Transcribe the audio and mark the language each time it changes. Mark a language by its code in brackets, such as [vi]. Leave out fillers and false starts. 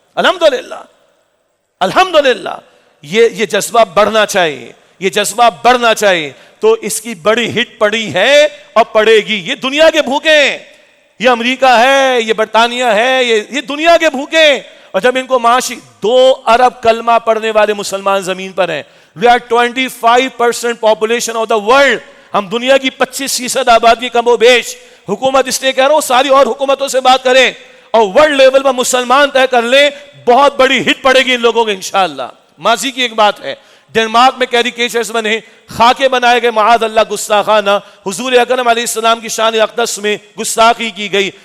[ur] الحمدللہ, الحمدللہ یہ جذبہ بڑھنا چاہیے, یہ جذبہ بڑھنا چاہیے. تو اس کی بڑی ہٹ پڑی ہے اور پڑے گی. یہ دنیا کے بھوکے ہیں, یہ امریکہ ہے, یہ برطانیہ ہے, یہ دنیا کے بھوکے ہیں. اور جب ان کو معاشی 2 ارب کلمہ پڑھنے والے مسلمان زمین پر ہیں. [en] We are 25% population of the world. [ur] ہم دنیا کی 25% آبادی کم و بیش. حکومت اس لیے کہہ رہا ہوں ساری اور حکومتوں سے بات کریں اور ورلڈ لیول پر مسلمان طے کر لیں, بہت بڑی ہٹ پڑے گی ان لوگوں کو انشاءاللہ. ماضی کی ایک بات ہے, ڈنمارک میں کیریکیچرز بنے, خاکے بنائے گئے, معاذ اللہ گستاخانہ, حضور اکرم علیہ السلام کی شان اقدس میں گستاخی کی گئی.